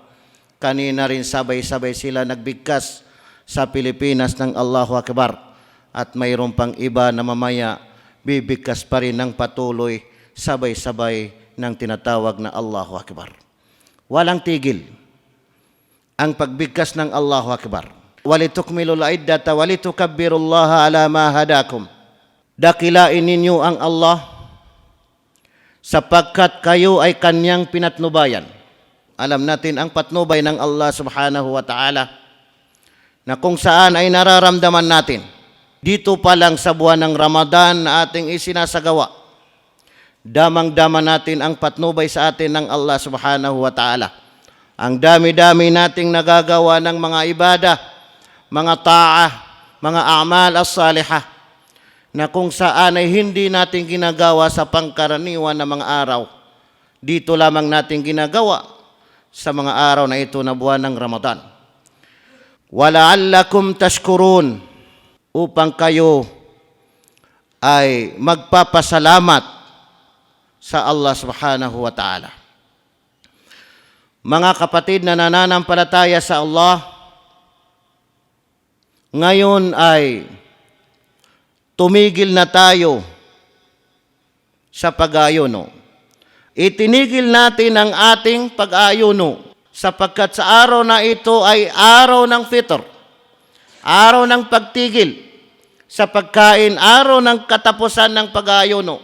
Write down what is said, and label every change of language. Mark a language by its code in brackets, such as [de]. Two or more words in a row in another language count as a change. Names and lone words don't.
[tl] Kanina rin sabay-sabay sila nagbigkas sa Pilipinas ng [ar] الله أكبر. [tl] At mayroon pang iba na mamaya bibigkas pa rin ng patuloy sabay-sabay ng tinatawag na [ar] الله أكبر. [tl] Walang tigil ang pagbigkas ng [ar] الله أكبر. ولتكملوا العدة ولتكبروا الله على ما هداكم. [tl] Dakilain ninyo ang Allah sapagkat kayo ay kanyang pinatnubayan. Alam natin ang patnubay ng Allah [ar] سبحانه وتعالى [tl] na kung saan ay nararamdaman natin dito pa lang sa buwan ng Ramadan na ating isinasagawa. Damang-dama natin ang patnubay sa atin ng Allah [ar] سبحانه وتعالى. [tl] Ang dami-dami nating nagagawa ng mga ibadah, mga ta'ah, mga [ar] الأعمال الصالحة, [tl] na kung saan ay hindi natin ginagawa sa pangkaraniwan na mga araw. Dito lamang natin ginagawa sa mga araw na ito na buwan ng Ramadan. [ar] ولعلكم تشكرون, [tl] upang kayo ay magpapasalamat sa Allah [ar] سبحانه وتعالى. [tl] Mga kapatid na nananampalataya sa Allah, ngayon ay tumigil na tayo sa pag-ayuno. Itinigil natin ang ating pag-ayuno sapagkat sa araw na ito ay araw ng fitr, araw ng pagtigil sa pagkain, araw ng katapusan ng pag-ayuno.